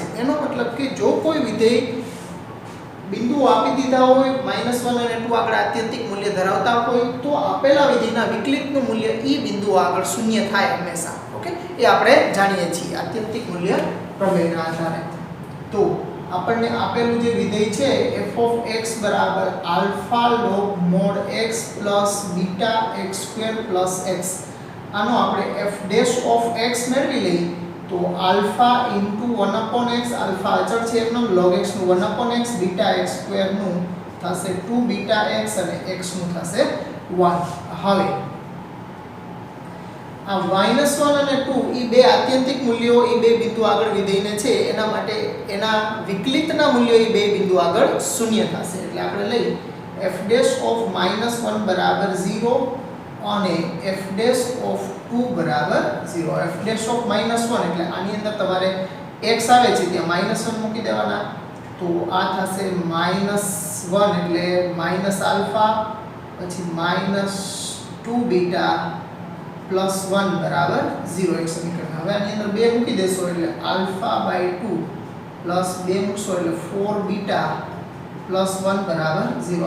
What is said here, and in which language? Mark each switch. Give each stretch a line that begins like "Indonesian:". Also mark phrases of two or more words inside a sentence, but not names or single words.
Gujarati: એનો મતલબ કે જો કોઈ વિધેય બિંદુઓ આપી દીધા હોય -1 અને 2 આગળ આત્યંતિક મૂલ્ય ધરાવતા હોય તો આપેલા વિધેયના વિકલિતનું મૂલ્ય ઈ બિંદુઓ આગળ શૂન્ય થાય હંમેશા. ઓકે, એ આપણે જાણીએ છીએ આત્યંતિક મૂલ્ય પ્રમેયના આધારે. તો આપણને આપેલું જે વિધેય છે
English: f of x
Gujarati: બરાબર આલ્ફા
English: log mod x
Gujarati: પ્લસ બીટા x સ્ક્વેર પ્લસ x, આનો આપણે
English: f dash of x
Gujarati: મેળવી લઈએ તો આલ્ફા ઇન્ટુ 1/x, આલ્ફા અચળ છે એમનો, log x નું 1/x, બીટા x સ્ક્વેર નું થશે 2 બીટા x અને x નું થશે 1. હવે આ -1 અને 2 ઈ બે આત્યંતિક મૂલ્યો ઈ બે બિંદુ આગળ વિધેયને છે, એના માટે એના વિકલિતના મૂલ્યો ઈ બે બિંદુ આગળ શૂન્ય થશે. એટલે આપણે લઈ
English: f dash of -1
Gujarati: બરાબર 0 અને
English: f dash of 2
Gujarati: બરાબર 0.
English: f dash of -1
Gujarati: એટલે આની અંદર તમારે x આવે છે ત્યાં -1 મૂકી દેવાના, તો આ થશે -1 એટલે
English: minus alpha
Gujarati: પછી -2 બીટા પ્લસ 1 બરાબર 0 એક સમીકરણ. હવે આની અંદર 2 મૂકી દેશો એટલે આલ્ફા બાય 2 પ્લસ 2 મૂકશો એટલે 4 બીટા પ્લસ 1 બરાબર 0.